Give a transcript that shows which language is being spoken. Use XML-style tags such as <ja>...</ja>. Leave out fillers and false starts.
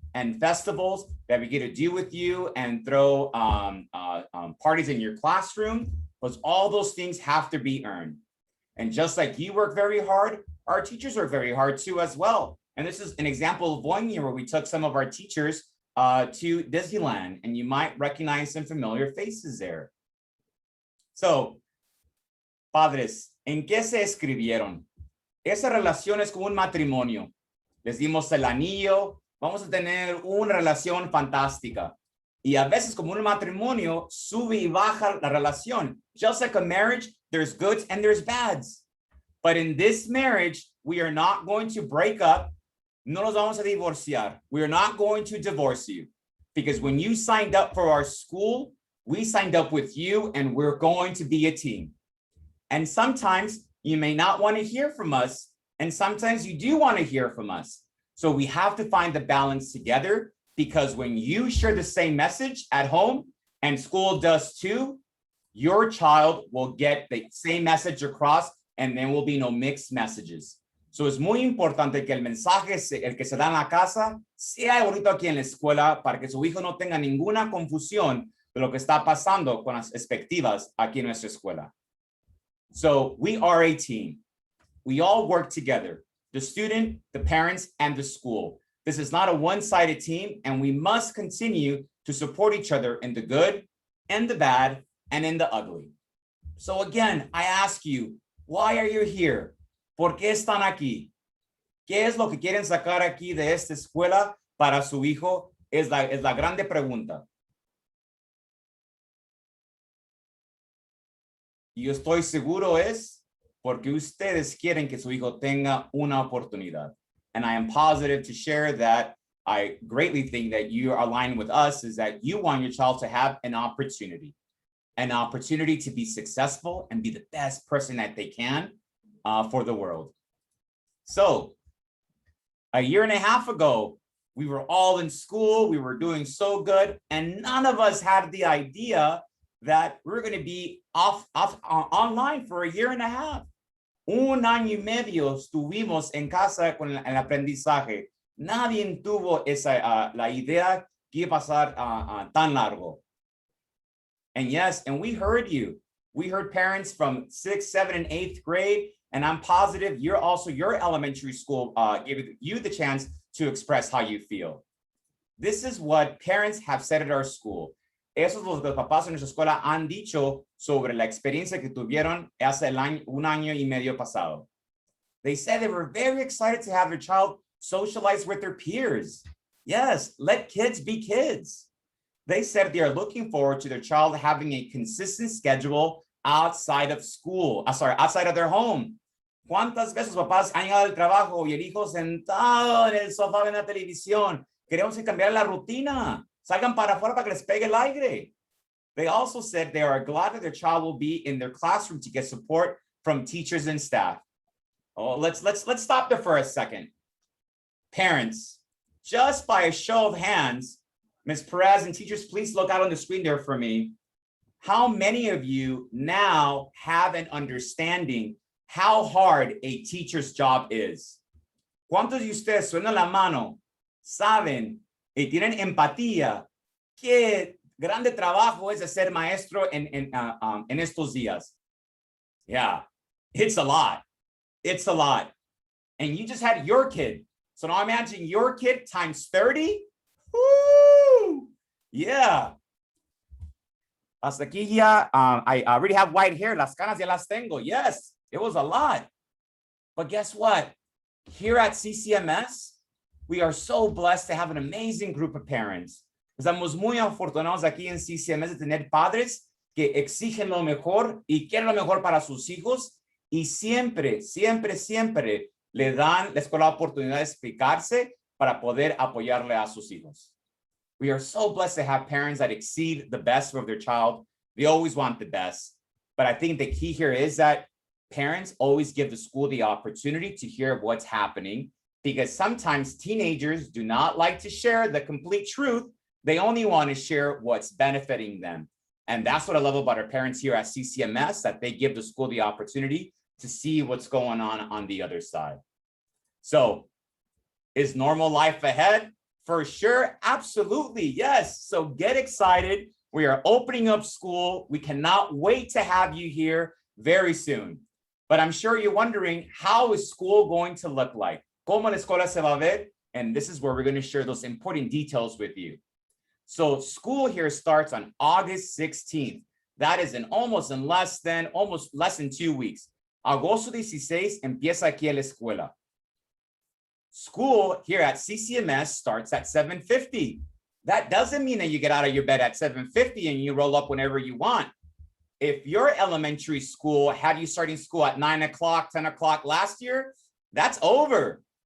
<en>and festivals that we get to do with you and throw parties in your classroom, because all those things have to be earned. And just like you work very hard, our teachers work very hard too as well. And this is an example of one year where we took some of our teachers to Disneyland, and you might recognize some familiar faces there.</en> <es>So, padres, ¿en qué se escribieron? Esa relación es como un matrimonio. Les dimos el anillo, vamos a tener una relación fantástica. Y a veces, como un matrimonio, sube y baja la relación.</es> <en>Just like a marriage, there's goods and there's bads. But in this marriage, we are not going to break up.</en> <es>No nos vamos a divorciar.</es> <en>We are not going to divorce you. Because when you signed up for our school, we signed up with you, and we're going to be a team. And sometimes you may not want to hear from us, and sometimes you do want to hear from us. So we have to find the balance together, because when you share the same message at home and school does too, your child will get the same message across, and there will be no mixed messages.</en> <es>So es muy importante que el mensaje, el que se da en la casa, sea bonito aquí en la escuela, para que su hijo no tenga ninguna confusión de lo que está pasando con las expectativas aquí en nuestra escuela.</es> <en>So we are a team. We all work together, the student, the parents, and the school. This is not a one-sided team, and we must continue to support each other in the good and the bad and in the ugly. So again, I ask you, why are you here?</en> <es>¿Por qué están aquí? ¿Qué es lo que quieren sacar aquí de esta escuela para su hijo? Es la grande pregunta. Y yo estoy seguro es porque ustedes quieren que su hijo tenga una oportunidad.</es> <en>And I am positive to share that I greatly think that you are aligned with us, is that you want your child to have an opportunity to be successful and be the best person that they can for the world. So a year and a half ago, we were all in school, we were doing so good, and none of us had the idea that we're going to be online for a year and a half.</en> <es>Un año y medio estuvimos en casa con el aprendizaje. Nadie tuvo la idea que iba a pasar tan largo.</es> <en>And yes, and we heard you. We heard parents from 6th, 7th, and 8th grade, and I'm positive your elementary school gave you the chance to express how you feel. This is what parents have said at our school.</en> <es>Eso es lo que los papás en nuestra escuela han dicho sobre la experiencia que tuvieron hace un año y medio pasado.</es> <en>They said they were very excited to have their child socialize with their peers. Yes, let kids be kids. They said they are looking forward to their child having a consistent schedule outside of school, outside of their home.</en> <es>¿Cuántas veces papás han llegado del trabajo y el hijo sentado en el sofá viendo la televisión? Queremos cambiar la rutina. Salgan para afuera para que les pegue el aire.</es> <en>They also said they are glad that their child will be in their classroom to get support from teachers and staff. Oh, let's stop there for a second. Parents, just by a show of hands, Ms. Perez and teachers, please look out on the screen there for me. How many of you now have an understanding how hard a teacher's job is?</en> <es>¿Cuántos de ustedes suenan la mano, saben y tienen empatía qué grande trabajo es de ser maestro en estos días?</es> <en>Yeah, it's a lot. It's a lot. And you just had your kid. So now imagine your kid times 30. Woo! Yeah.</en> <es>Hasta aquí ya,</es> <en>I already have white hair.</en> <es>Las canas ya las tengo.</es> <en>Yes, it was a lot. But guess what? Here at CCMS, we are so blessed to have an amazing group of parents.</en> <es>Estamos muy afortunados aquí en CCMS de tener padres que exigen lo mejor y quieren lo mejor para sus hijos y siempre, siempre, siempre le dan la escuela la oportunidad de explicarse para poder apoyarle a sus hijos.</es> <en>We are so blessed to have parents that exceed the best of their child. They always want the best. But I think the key here is that parents always give the school the opportunity to hear what's happening, because sometimes teenagers do not like to share the complete truth. They only want to share what's benefiting them. And that's what I love about our parents here at CCMS, that they give the school the opportunity to see what's going on the other side. So is normal life ahead For sure, absolutely, yes. So get excited. We are opening up school. We cannot wait to have you here very soon. But I'm sure you're wondering, how is school going to look like?</en> <es>¿Cómo la escuela se va a ver?</es> <en>And this is where we're going to share those important details with you. So school here starts on August 16th. That is almost less than 2 weeks.</en> <es>Agosto 16 empieza aquí la escuela.</es> <en>School here at CCMS starts at 7:50. That doesn't mean that you get out of your bed at 7:50 and you roll up whenever you want. If your elementary school had you starting school at 9 o'clock, 10 o'clock last year, that's over.</en>